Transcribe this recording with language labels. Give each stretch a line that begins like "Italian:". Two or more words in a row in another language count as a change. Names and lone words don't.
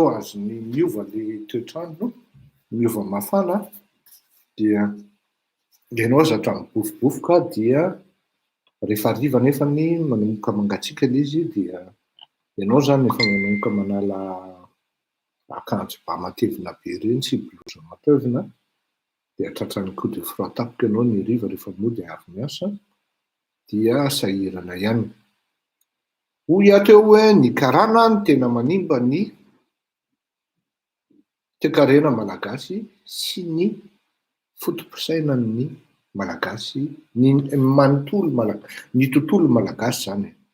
Malagasy: azony miova le toetrandro miova mafana dia ianao zatra mibofobofoka dia rehefa riva nefany manomboka mangatsika le izy dia ianao zany efa manomboka manala akanjo ba matevina be reny sy blouson matevina dia tratran'ny
French: coup de froid
Malagasy: tapika ianao ny riva rehefa mody avy miasa dia sahirana ihany. Hoy ateo hoe ny karana ny tena manimba ny toekarena malagasy sy ny fotom-pisainan'ny malagasy ny manontolo ny tontolo malagasy zany.